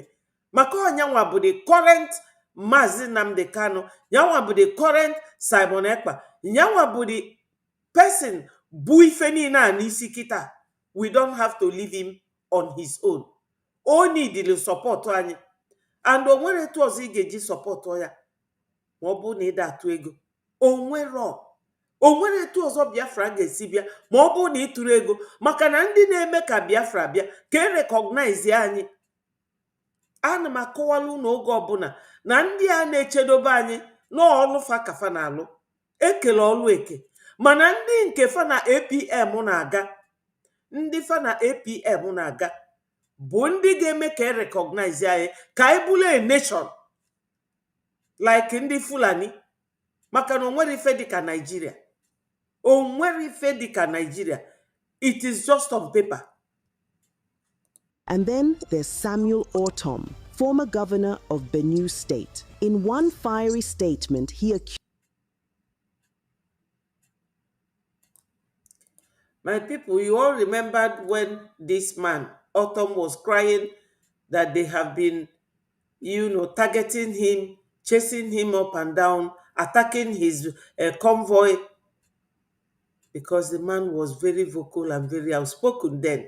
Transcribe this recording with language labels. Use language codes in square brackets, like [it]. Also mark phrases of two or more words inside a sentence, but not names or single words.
[ig] Maka ọnyanwa bụ [en] the current [ig] Maazị Nnamdi Kanu, nyanwa bụ [en] the current [ig] Simon Ekpa, nyanwa bụ [en] the person [ig] bụ ife niile a n'isi kita. [en] We don't have to leave him on his own. O need the support anyị. [ig] And o nwere etu ọzọ ị ga-eji support ya ma ọ bụ na ịda atụ ego. O nwere etu ọzọ Biafra ga-esi bịa ma ọ bụ na ịtụrụ ego, maka na ndị na-eme ka Biafra bịa ka e recognize anyị. Ana m akọwala unu oge ọbụla na ndị a na-echedobe anyị n'ọlụ fa ka fa na-alụ. Ekele ọlụ eke. Mana ndị nke fa na APM na-aga, ndị fa na APM na-aga bụ ndị ga-eme ka e recognize anyị ka anyị bụrụ [en] a nation like [ig] ndị Fulani. Maka na o nwere ife dịka Nigeria. O nwere ife dịka Nigeria. [en] It is just on paper. And then there's Samuel Ortom, former governor of Benue State. In one fiery statement, he accused... My people, you all remembered when this man, Ortom, was crying that they have been, targeting him, chasing him up and down, attacking his convoy, because the man was very vocal and very outspoken then.